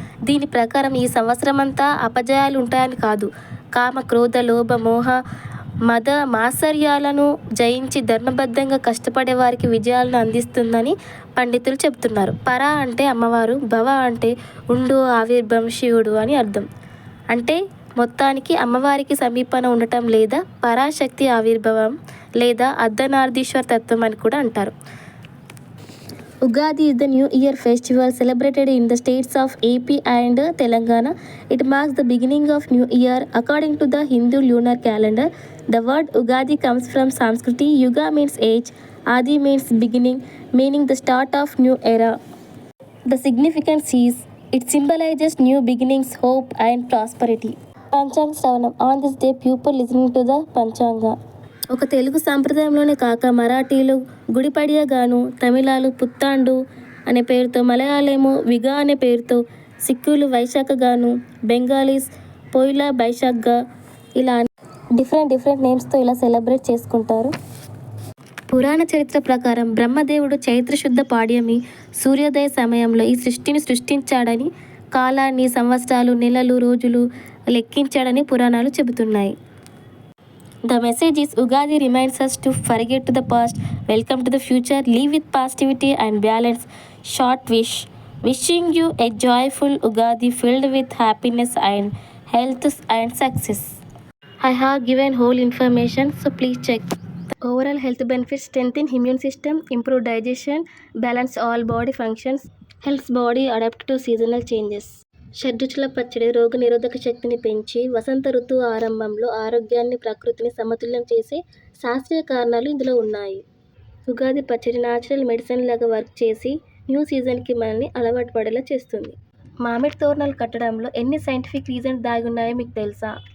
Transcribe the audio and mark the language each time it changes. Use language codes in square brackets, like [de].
[te] దీని ప్రకారం ఈ సంవత్సరమంతా అపజయాలు ఉంటాయని కాదు, కామ, క్రోధ, లోభ, మోహ, మద మాత్సర్యాలను జయించి ధర్మబద్ధంగా కష్టపడే వారికి విజయాలను అందిస్తుందని పండితులు చెబుతున్నారు. పర అంటే అమ్మవారు, భవ అంటే ఉండు, ఆవిర్భవం, శివుడు అని అర్థం. అంటే మొత్తానికి అమ్మవారికి సమీపన ఉండటం లేదా పరాశక్తి ఆవిర్భావం లేదా అర్ధనారీశ్వర తత్వం అని కూడా అంటారు. [en] Ugadi is the New Year festival celebrated in the states of AP and Telangana. It marks the beginning of New Year according to the Hindu lunar calendar. The word Ugadi comes from Sanskrit. Yuga means age, Adi means beginning, meaning the start of new era. The significance is it symbolizes new beginnings, hope and prosperity. Panchang Shravanam. On this day, people listening to the Panchanga. [te] ఒక తెలుగు సాంప్రదాయంలోనే కాక మరాఠీలు గుడిపడియా గాను, తమిళాలు పుత్తాండు అనే పేరుతో, మలయాళము విగా అనే పేరుతో, సిక్కులు వైశాఖ గాను, Bengalis Poila బైశాఖ్గా, ఇలా డిఫరెంట్ నేమ్స్తో ఇలా సెలబ్రేట్ చేసుకుంటారు. పురాణ చరిత్ర ప్రకారం బ్రహ్మదేవుడు చైత్రశుద్ధ పాడ్యమి సూర్యోదయ సమయంలో ఈ సృష్టిని సృష్టించాడని, కాలాన్ని, సంవత్సరాలు, నెలలు, రోజులు లెక్కించాడని పురాణాలు చెబుతున్నాయి. [en] The message is Ugadi reminds us to forget to the past, welcome to the future, live with positivity and balance. Short wish. Wishing you a joyful Ugadi filled with happiness and health and success. I have given whole information, so please check. Overall health benefits: strengthen immune system, improve digestion, balance all body functions, helps body adapt to seasonal changes. [te] షడ్రుచుల పచ్చడి రోగ నిరోధక శక్తిని పెంచి వసంత ఋతువు ఆరంభంలో ఆరోగ్యాన్ని, ప్రకృతిని సమతుల్యం చేసే శాస్త్రీయ కారణాలు ఇందులో ఉన్నాయి. ఉగాది పచ్చడి న్యాచురల్ మెడిసిన్ లాగా వర్క్ చేసి న్యూ సీజన్కి మనల్ని అలవాటు పడేలా చేస్తుంది. మామిడి తోరణాలు కట్టడంలో ఎన్ని సైంటిఫిక్ రీజన్స్ దాగి ఉన్నాయో మీకు తెలుసా?